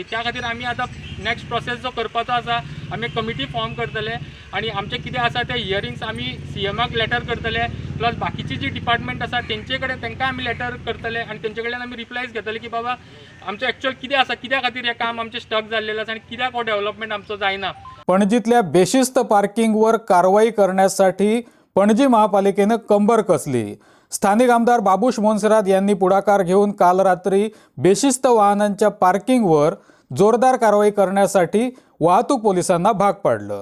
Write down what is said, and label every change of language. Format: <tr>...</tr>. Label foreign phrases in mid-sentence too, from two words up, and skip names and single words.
<kok>त्या खातीर आमी आतां</kok> <en>next process</en> <kok>जो करपाचो आसा आमी</kok> <en>committee form</en> <kok>करतले आनी आमचे कितें आसा ते हियरिंग्स आमी सीएमाक लेटर करतले प्लस बाकीची जी डिपार्टमेंट आसा तेंचे कडेन तांकां आमी लेटर करतले आनी तेंचे कडल्यान आमी रिप्लायज घेतले की बाबा आमचें एक्चुअल कितें आसा कित्या खातीर हें काम आमचें स्टक जाल्लेलें आसा आनी कित्याक हो डेव्हलपमेंट आमचो जायना.</kok> <mr>पणजीतल्या बेशिस्त पार्किंगवर कारवाई करण्यासाठी पणजी महापालिकेनं कंबर कसली. स्थानिक आमदार बाबूश मोन्सेरात यांनी पुढाकार घेऊन काल रात्री बेशिस्त वाहनांच्या पार्किंगवर जोरदार कारवाई करण्यासाठी वाहतूक पोलिसांना भाग पाडलं.</mr>